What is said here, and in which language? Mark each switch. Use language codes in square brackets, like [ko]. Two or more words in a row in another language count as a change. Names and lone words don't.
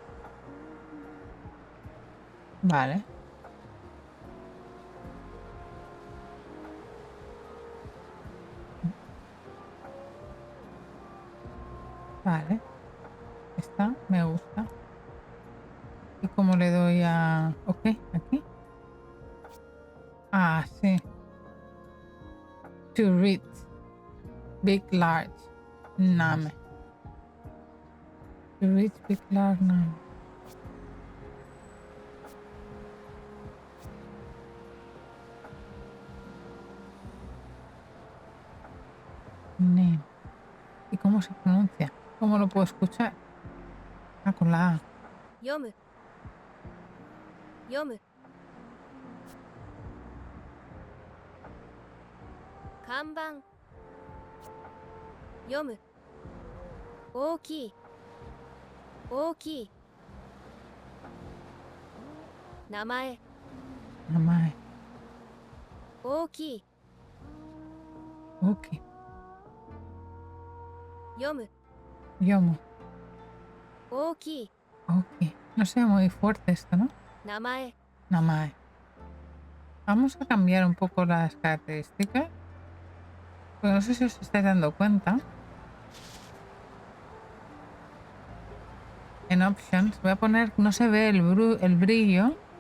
[es] Vale. Vale. Esta me gusta. ¿Y cómo le doy a OK? Aquí. Ah, sí. [en] To read. Big, large. Name. To read, big, large, name. Name. [es] ¿Y cómo se pronuncia? ¿Cómo lo puedo escuchar? Ah, con la A. [ja] 読む。読む. Kanban. 読む。大きい. 大きい。名前. Namae. Ookii. [en] OK. [ja] Yomu. Yomu. Ookii. [es] OK. No sé, muy fuerte esto, ¿no? [ja] Namae. Namae. [es] Vamos a cambiar un poco las características. Porque no sé si os estáis dando cuenta. En Options voy a poner, no se ve el brillo.